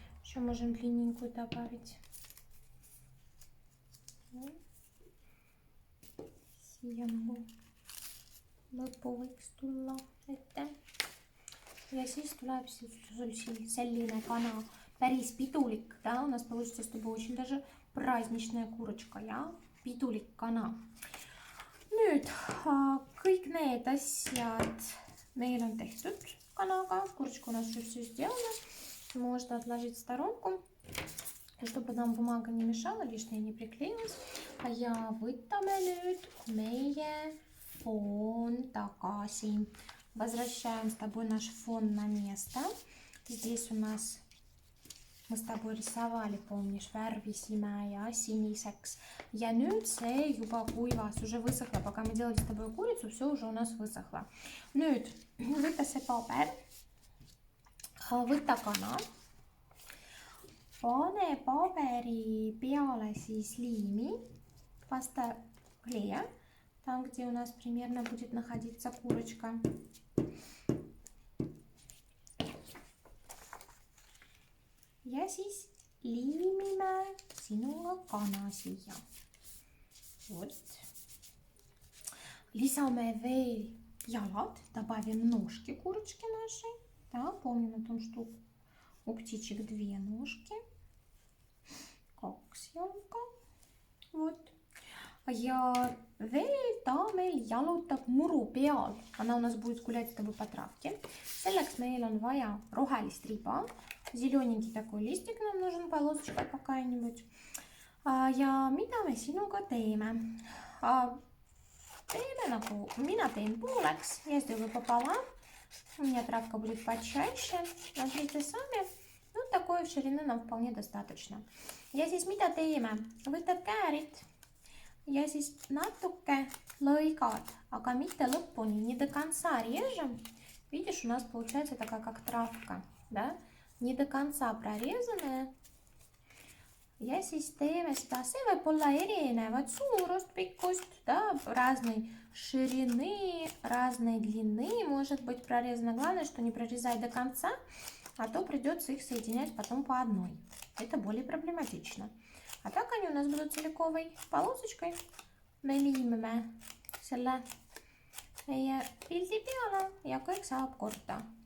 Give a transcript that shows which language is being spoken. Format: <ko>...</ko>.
<ru>Еще можем длинненькую добавить.</ru> <et>Siia nagu lõpu võiks tulla ette. Ja siis tuleb sul selline kana päris pidulik.</et> <ru>Да, у нас получится с тобой очень даже праздничная курочка.</ru> <et>Ja? Pidulik kana. Nüüd kõik need asjad meil on tehtud kanaga.</et> <ru>Курочка у нас уже все сделана. Можно отложить в сторонку, чтобы нам бумага не мешала, лишнее не приклеилась.</ru> <et>Ja võtame nüüd meie фон tagasi.</et> <ru>Возвращаем с тобой наш фон на место. Здесь у нас мы с тобой рисовали, помнишь,</ru> <et>värvisime ja siniseks. Ja nüüd see juba kuivas,</et> <ru>уже высохло. Пока мы делали с тобой курицу, все уже у нас высохло.</ru> <et>Nüüd võta see paber, võta kana, pane paberi peale siis liimi, pasta</et> <ru>клея, там, где у нас примерно будет находиться курочка.</ru> <et>Ja siis liimime sinuga kana siia. Вот. Lisame veel jalad,</et> <ru>добавим ножки курочки нашей. Да, помним о том, что у птичек 2 ножки.</ru> <et>2 jalka. Вот. Ja veel ta meil jalutab muru peal.</et> <ru>Она у нас будет гулять с тобой по травке.</ru> <et>Selleks meil on vaja rohelist riba.</et> <ru>Зелененький такой листик нам нужен, полосочка какая-нибудь.</ru> <et>Ja mida me sinuga teeme? Teeme nagu, mina teen pooleks,</et> <ru>я сделаю пополам. У меня травка будет почаще. Смотрите сами. Ну, такой ширины нам вполне достаточно.</ru> <et>Ja siis mida teeme? Võtad käärid. Ja siis natuke lõigad, aga mitte lõpuni,</et> <ru>не до конца режем. Видишь, у нас получается такая как травка. да, не до конца прорезанная.</ru> <et>Ja siis teeme seda, see võib olla erinevat suurust, pikkust,</et> <ru>да, разной ширины, разной длины может быть прорезано. Главное, что не прорезать до конца, а то придется их соединять потом по одной. Это более проблематично. А так они у нас будут целиковой полосочкой.</ru> <et>Me liimime selle meie pildi peale ja kõik saab korda.</et>